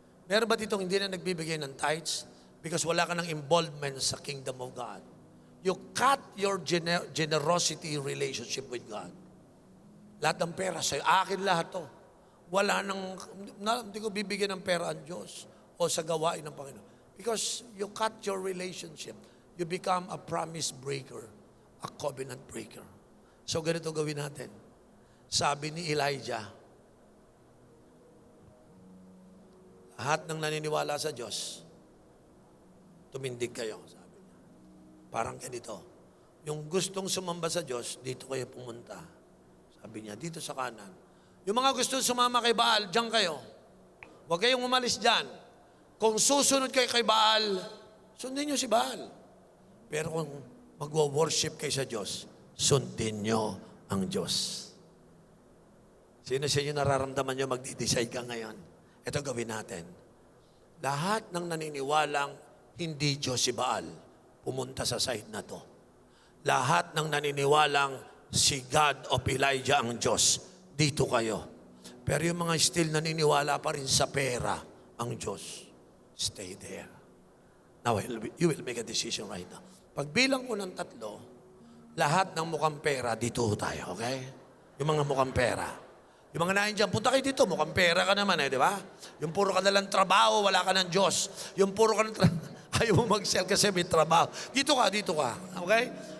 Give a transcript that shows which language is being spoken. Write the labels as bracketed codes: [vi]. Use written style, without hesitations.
[tl] Meron ba ditong hindi na nagbibigay ng tithes? [en] Because [tl] wala ka ng involvement sa kingdom of God. [en] You cut your generosity relationship with God. [tl] Lahat ng pera sa'yo. Akin lahat to. Wala nang, hindi ko bibigyan ng pera ang Diyos o sa gawain ng Panginoon. [en] Because you cut your relationship. You become a promise breaker, a covenant breaker. [tl] So ganito gawin natin. Sabi ni Elijah, lahat ng naniniwala sa Diyos, tumindig kayo, sabi niya. Parang ganito. Yung gustong sumamba sa Diyos, dito kayo pumunta. Sabi niya, dito sa kanan. Yung mga gustong sumama kay Baal, diyan kayo. Huwag kayong umalis dyan. Kung susunod kayo kay Baal, sundin niyo si Baal. Pero kung magwo-worship kayo sa Diyos, sundin niyo ang Diyos. Sino sa inyo nararamdaman niyo magdi-decide ka ngayon? Ito gawin natin. Lahat ng naniniwalang hindi Diyos si Baal, pumunta sa side na to. Lahat ng naniniwalang si God of Elijah ang Diyos, dito kayo. Pero yung mga still naniniwala pa rin sa pera ang Diyos, [en] stay there. Now, you will make a decision right now. [tl] Pagbilang ko ng 3, lahat ng mukhang pera, dito tayo, okay? Yung mga mukhang pera. Yung mga nahin dyan, punta kayo dito, mukhang pera ka naman di ba? Yung puro ka nalang trabaho, wala ka ng Diyos. Yung puro ka ng ayaw mo mag-sell kasi may trabaho. Dito ka. Okay?